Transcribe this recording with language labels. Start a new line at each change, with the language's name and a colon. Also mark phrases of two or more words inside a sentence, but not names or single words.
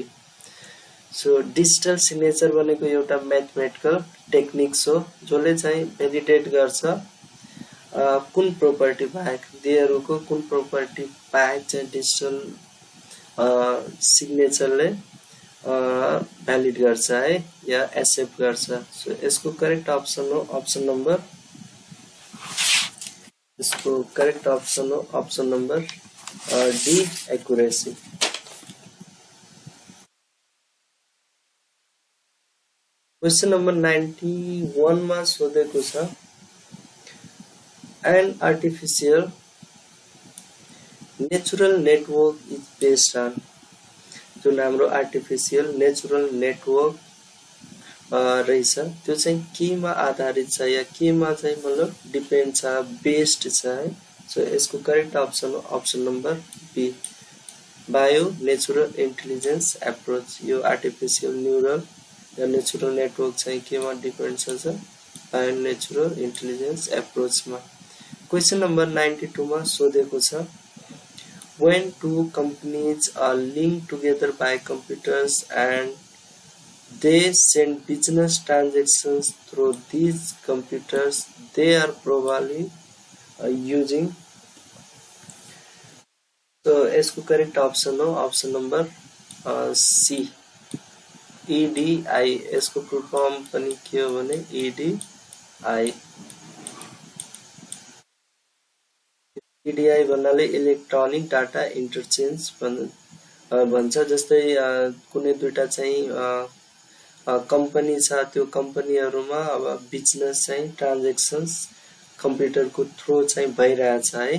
Nepali: सो
English: digital signature
Nepali: भनेको एउटा
English: mathematical techniques
Nepali: हो जसले चाहिँ भ्यालिडेट गर्छ कुन प्रोपर्टी बाहेक दिएको कुन प्रोपर्टी बाहेक चाहिँ डिजिटल सिग्नेचरले भ्यालिड गर्छ है या एक्सेप्ट गर्छ। सो यसको
English: correct option
Nepali: हो
English: option number
Hindi: इसको
English: correct option
Nepali: हो
English: option number D accuracy. question number
Nepali: 91 में सोधेको छ
English: an artificial natural network is based on
Nepali: जुन हाम्रो
English: artificial natural network
Nepali: रहेछ त्यो चाहिँ केमा आधारित छ या केमा चाहिँ मतलब डिपेन्ड छ बेस्ड छ है। सो यसको
English: correct option
Nepali: हो
English: option number B bio natural intelligence approach.
Nepali: यो
English: artificial neural
Nepali: या
English: natural network
Nepali: चाहिँ केमा डिपेन्ड छ
English: bio natural intelligence approach
Nepali: मा।
English: question number 92
Nepali: मा सोधेको छ
English: when two companies are linked together by computers and they send business transactions through these computers they are probably using।
Hindi: so इसको
English: correct option
Hindi: हो
English: option number C
Hindi: EDI।
Nepali: इसको
English: full form
Nepali: पनि के हो भने EDI। EDI भन्नाले
English: electronic data interchange
Nepali: भन्छ। जस्तै कुनै दुईटा चाहिँ कम्पनी छ त्यो कम्पनीहरुमा अब बिजनेस चाहिँ ट्रान्ज्याक्सन्स कम्प्युटरको थ्रु चाहिँ भइरहेछ है।